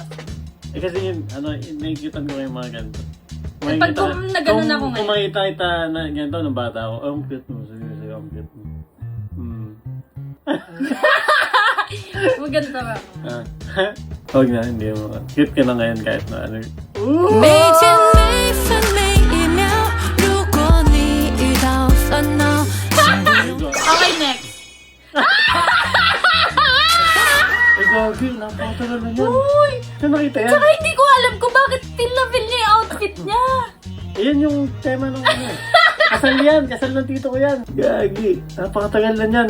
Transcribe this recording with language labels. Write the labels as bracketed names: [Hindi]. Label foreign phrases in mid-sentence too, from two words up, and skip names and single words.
[Filipino] Eh kasi yun, nakikitan ko yung mga ganito. Eh, pag nagano'n ako Kung ngayon. makita kita na ganito nung bata ako, ang cute mo. Sige, ang cute mo. Maganda ba ako? Ah. Huwag na, hindi mo. Cute ka na ngayon kahit na ano. [Chinese] 每天每分每一秒，如果你遇到烦恼。 [English] Okay, next. [Filipino] Ay, gagi, napakatagal na yan. Uy! Saan nakita yan? Tsaka hindi ko alam kung bakit feel na feel niya yung outfit niya. Ayan yung tema ng ano. Kasal yan, kasal ng tito ko yan. Gagi, napakatagal na yan.